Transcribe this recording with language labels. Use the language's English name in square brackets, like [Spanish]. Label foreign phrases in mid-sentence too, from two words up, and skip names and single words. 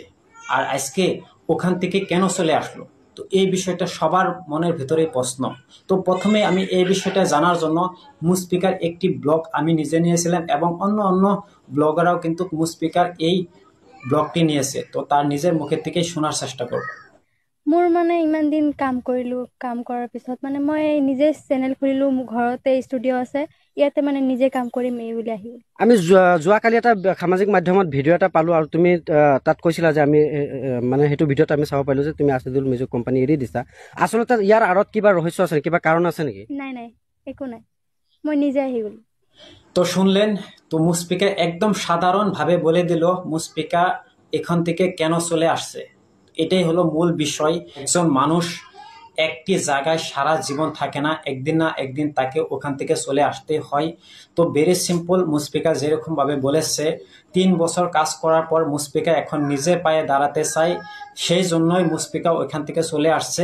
[Bangla] আর আজকে ওখান থেকে কেন চলে আসলো, তো এই বিষয়টা সবার মনের ভেতরেই প্রশ্ন। তো প্রথমে আমি এই বিষয়টা জানার জন্য মুশফিকার একটি ব্লগ আমি নিজে নিয়েছিলাম, এবং অন্য অন্য ব্লগাররাও কিন্তু মুশফিকার এই ব্লগটি নিয়েছে। তো তার নিজের মুখের থেকেই শোনার চেষ্টা করব। [Assamese] মোৰ মানে ইমান দিন কাম কৰিলো, কাম কৰাৰ পিছত মানে মই নিজে চেনেল খুলিলো, মোৰ ঘৰতে ষ্টুডিঅ' আছে, ইয়াতে মানে নিজে কাম কৰিম এই বুলি আহিলো। আমি যোৱাকালি এটা সামাজিক মাধ্যমত ভিডিঅ' এটা পালো, আৰু তুমি তাত কৈছিলা যে আমি মানে সেইটো ভিডিঅ'ত আমি চাব পাৰিলো যে তুমি আশিদুল মিউজিক কোম্পানী এৰি দিছা। আচলতে ইয়াৰ আঁৰত কিবা রহস্য আছে, কিবা কাৰণ আছে নেকি? নাই নাই, একো নাই, মই নিজে আহি গলো। [Bangla] তো শুনলেন, তো মুশফিকা একদম সাধারণভাবে বলে দিল মুশফিকা এখান থেকে কেন চলে আসছে। এটাই হলো মূল বিষয়। একজন মানুষ একটি জায়গায় সারা জীবন থাকে না, একদিন না একদিন তাকে ওখান থেকে চলে আসতে হয়। তো [English] very simple, [Bangla] মুশফিকা যেরকম ভাবে বলেছে 3 বছর কাজ করার পর মুশফিকা এখন নিজের পায়ে দাঁড়াতে চায়, সেই জন্যই মুশফিকা ওইখান থেকে চলে আসছে।